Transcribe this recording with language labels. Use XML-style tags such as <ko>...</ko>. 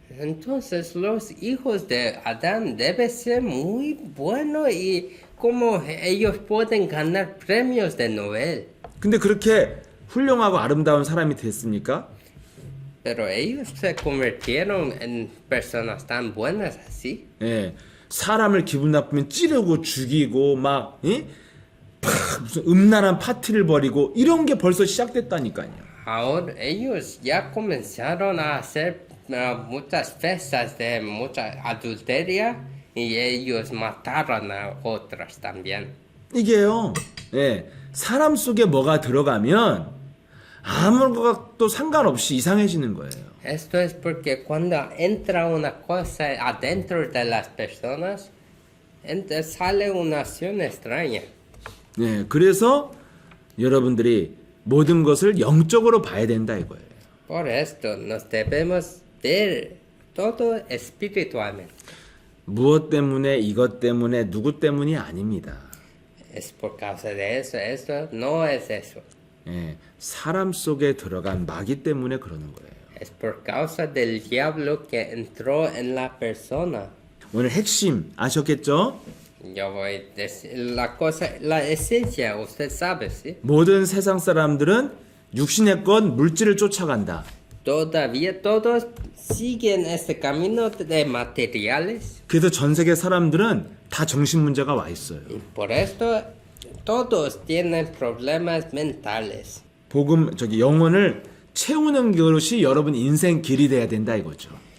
<es>Entonces los hijos de Adán deben ser muy buenos y cómo ellos pueden ganar premios de Nobel.</es> <ko>근데 그렇게 훌륭하고 아름다운 사람이 됐습니까?</ko> <es>Pero ellos se convirtieron en personas tan buenas así.</es> <ko>예. 사람을 기분 나쁘면 찌르고 죽이고 막 무슨 음란한 파티를 벌이고 이런 게 벌써 시작됐다니까요.</ko> <es>Ahora ellos ya comenzaron a hacer muchas fiestas de mucha adulteria y ellos mataron a otras también.</es> <ko>이게요. 예. 사람 속에 뭐가 들어가면 아무것도 상관없이 이상해지는 거예요.</ko> <es>Esto es porque cuando entra una cosa adentro de las personas, sale una acción extraña.</es> <ko>예. 그래서 여러분들이 모든 것을 영적으로 봐야 된다 이거예요.</ko> <es>Por esto nos debemos ver todo espiritualmente.</es> <ko>무엇 때문에 이것 때문에 누구 때문이 아닙니다.</ko> <es>Es por causa de eso, esto no es eso.</es> <ko>예. 사람 속에 들어간 마귀 때문에 그러는 거예요.</ko> <es>Es por causa del diablo que entró en la persona.</es> <ko>오늘 핵심 아셨겠죠?</ko> <es>Yo voy a decir la esencia, usted sabe, ¿sí?</es> <ko>모든 세상 사람들은 육신의 것, 물질을 쫓아간다.</ko> <es>Todavía todos siguen este camino de materiales.</es> <ko>그래서 전 세계 사람들은 다 정신 문제가 와 있어요.</ko> <es>Y por esto todos tienen problemas mentales.</es> <ko>영혼을 채우는 것이 여러분 인생 길이 돼야 된다 이거죠.</ko>